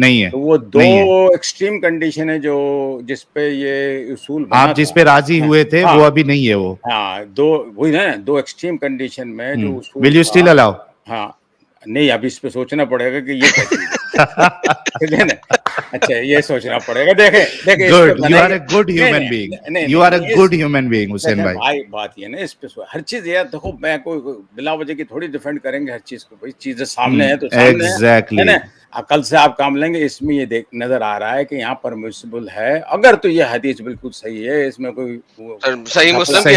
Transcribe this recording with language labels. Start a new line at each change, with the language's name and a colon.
Urdu: تو وہ 2 extreme condition ہے جو جس پہ یہ اصول آپ جس پہ راضی ہوئے تھے وہ ابھی نہیں ہے. وہ ہاں 2 وہی نا 2 ایکسٹریم کنڈیشن میں جو
English: will you still allow؟
Urdu: ہاں نہیں, ابھی اس پہ سوچنا پڑے گا کہ یہ کیا چیز ہے. ٹھیک ہے نا. اچھا یہ سوچنا پڑے گا. دیکھیں
English: Good. You are a good human being. You are a good human being, Hussein bhai.
Urdu: بھائی بات یہ نا اس پہ ہر چیز یہ دیکھو میں کوئی بلا وجہ کی تھوڑی ڈیفینڈ کریں گے ہر چیز کو. بھائی چیزیں سامنے ہے تو سامنے ہے
English: Exactly.
Urdu: نا. عقل سے آپ کام لیں گے. اس میں یہ نظر آ رہا ہے کہ یہاں پرمیسیبل ہے. اگر تو یہ حدیث بالکل صحیح ہے, اس میں کوئی صحیح مسلم کی صحیح